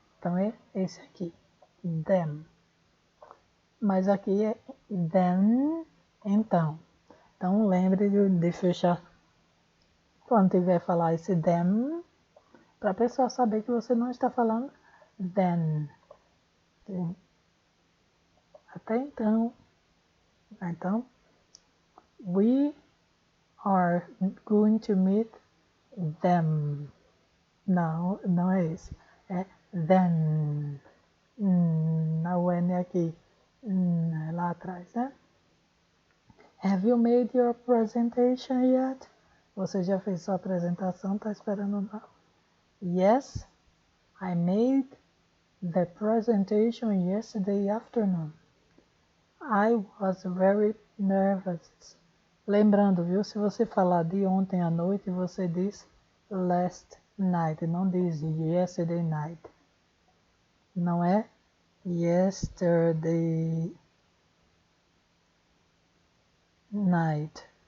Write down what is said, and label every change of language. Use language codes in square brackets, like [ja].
[pt] Então é esse aqui, them. Mas aqui é then, então. Então lembre de fechar quando tiver falar esse them, para a pessoa saber que você não está falando then. Até então. [en] Então, we are going to meet them. [pt] Não, não é esse. É then. Não é aqui. É lá atrás, né? [en] Have you made your presentation yet? [pt] Você já fez sua apresentação? Tá esperando não? [en] Yes, I made the presentation yesterday afternoon. I was very nervous. [pt] Lembrando, viu? Se você falar de ontem à noite, você diz last night, não diz yesterday night. Não é yesterday night.